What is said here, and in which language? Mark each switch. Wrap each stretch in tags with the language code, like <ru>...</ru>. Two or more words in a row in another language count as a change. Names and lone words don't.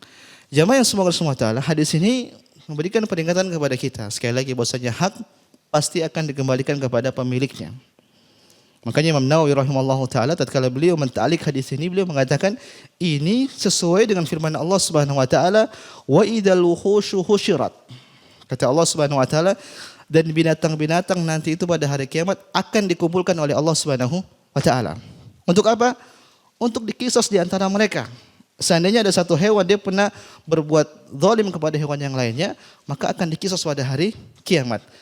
<id>Jamaah yang semoga Allah</id> <ar>سبحانه وتعالى,</ar> <id>hadis ini memberikan peringatan kepada kita sekali lagi bahwasanya hak pasti akan dikembalikan kepada pemiliknya. Makanya Imam Nawawi</id> <ar>رحمه الله تعالى</ar> <id>tatkala beliau menta'liq hadis ini, beliau mengatakan ini sesuai dengan firman Allah</id> <ar>سبحانه وتعالى, وإذا الوحوش حشرت.</ar> <id>Kata Allah</id> <ar>سبحانه وتعالى,</ar> <id>dan binatang-binatang nanti itu pada hari kiamat akan dikumpulkan oleh Allah</id> <ar>سبحانه وتعالى.</ar> <id>Untuk apa? Untuk dikisos di antara mereka. Seandainya ada satu hewan dia pernah berbuat zalim kepada hewan yang lainnya, maka akan dikisos pada hari kiamat.</id>